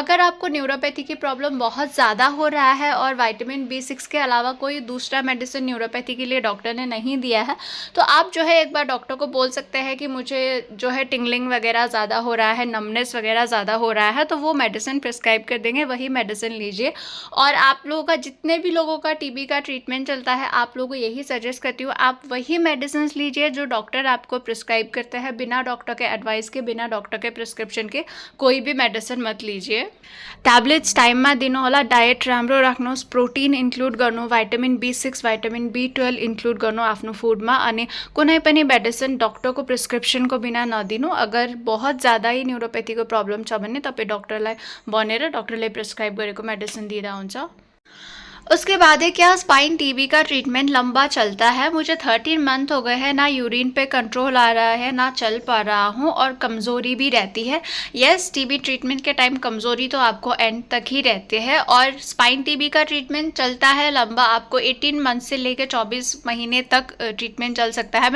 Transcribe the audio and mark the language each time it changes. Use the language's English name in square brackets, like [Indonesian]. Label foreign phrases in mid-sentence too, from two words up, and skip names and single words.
[Hindi] अगर आपको न्यूरोपैथी की प्रॉब्लम बहुत ज़्यादा हो रहा है और विटामिन B6 के अलावा कोई दूसरा मेडिसिन न्यूरोपैथी के लिए डॉक्टर ने नहीं दिया है तो आप जो है एक बार डॉक्टर को बोल सकते हैं कि मुझे जो है टिंगलिंग वगैरह ज़्यादा हो रहा है, नमनेस वगैरह ज़्यादा हो रहा है, तो वो [English] medicine prescribe [Hindi] कर देंगे, वही मेडिसिन लीजिए। और आप लोगों का, जितने भी लोगों का टीबी का ट्रीटमेंट चलता है, आप लोगों को यही सजेस्ट करती हूँ आप वही मेडिसिन लीजिए जो डॉक्टर आपको प्रिस्क्राइब करते हैं। बिना डॉक्टर के एडवाइस के, बिना डॉक्टर के प्रिस्क्रिप्सन के कोई भी मेडिसिन मत लीजिए। [English] tablets time [Nepali] में दिनु होला, डाइट राम्रो राख्नुहोस्, प्रोटिन इन्क्लुड गर्नु, विटामिन B6, विटामिन B12 इन्क्लुड गर्नु आफ्नो फूडमा, अनि कुनै पनि मेडिसिन डॉक्टरको प्रिस्क्रिप्सनको बिना नदिनु। [Hindi] अगर बहुत ज़्यादा ही [Nepali] न्यूरोपैथीको प्रॉब्लम छ भने तपाईँ डॉक्टरलाई भनेर डॉक्टरले प्रिस्क्राइब गरेको मेडिसिन दिँदा हुन्छ। [Hindi] उसके बाद है, क्या [English] spine TB [Hindi] का ट्रीटमेंट लंबा चलता है? मुझे 13 मंथ हो गए हैं, ना यूरिन पे कंट्रोल आ रहा है, ना चल पा रहा हूँ, और कमज़ोरी भी रहती है। यस, [English] TB treatment [Hindi] के टाइम कमज़ोरी तो आपको एंड तक ही रहते हैं। और [English] spine TB [Hindi] का ट्रीटमेंट चलता है लंबा, आपको 18 मंथ से लेकर 24 महीने तक ट्रीटमेंट चल सकता है।